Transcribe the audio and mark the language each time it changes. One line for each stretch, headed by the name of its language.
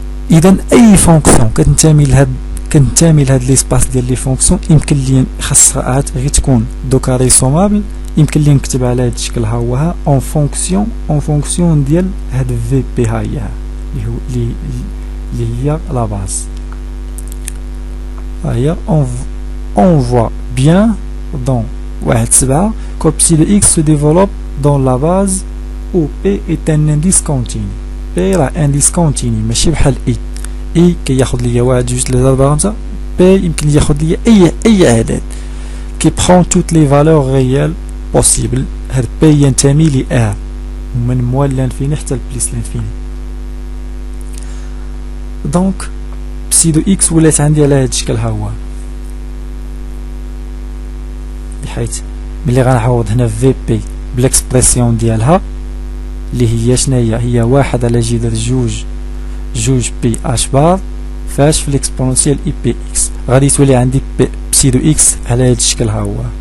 Arabic: اذا اي فونكسيون كتنتمي لهاد ليسباس ديال لي فونكسيون يمكن لي خاصها عاد غير تكون دوكا ريسومابل، يمكن لي نكتب على هاد الشكل ها هو ها اون فونكسيون ديال هاد في بي ها هي اللي هي لا باز.
French: هي on voit bien dans 1.7 que psi de x se développe dans la base où p est un indice continu.
Arabic: p راه
French: indice continu
Arabic: ماشي بحال i كياخد ليا 1 2 3 4 5.
French: p
Arabic: يمكن ياخد ليا اي عدد
French: qui prend toutes les valeurs réelles possibles.
Arabic: هاد p ينتمي ل r ومن موال لانفيني حتى لبليس لانفيني. دونك بسيدو اكس ولات عندي على هاد الشكل ها هو، بحيث ملي غنعوض هنا في بي بالاكسبرسيون ديالها اللي هي شناهي؟ هي 1 على جذر جوج بي اش بار فاش في الاكسبونونسيال اي بي اكس، غادي تولي عندي بسيدو اكس على هاد الشكل ها هو.